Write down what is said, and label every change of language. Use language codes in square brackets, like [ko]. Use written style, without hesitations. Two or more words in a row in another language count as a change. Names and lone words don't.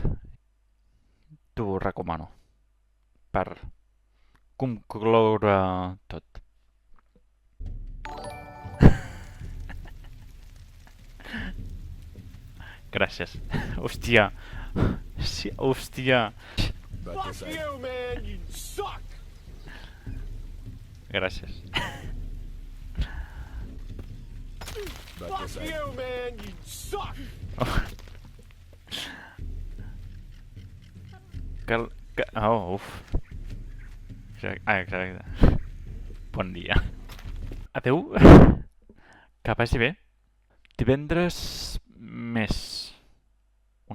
[ca] T'ho recomano. Per concloure tot. Gràcies. Hòstia. Sí, hòstia. [en] Fuck you, man! You suck! [ca] Gràcies. [en] Fuck you, man! You suck! Oh, uf. [ca] Exacte. Bon dia. Adeu. Que vagi bé. Divendres més un hot.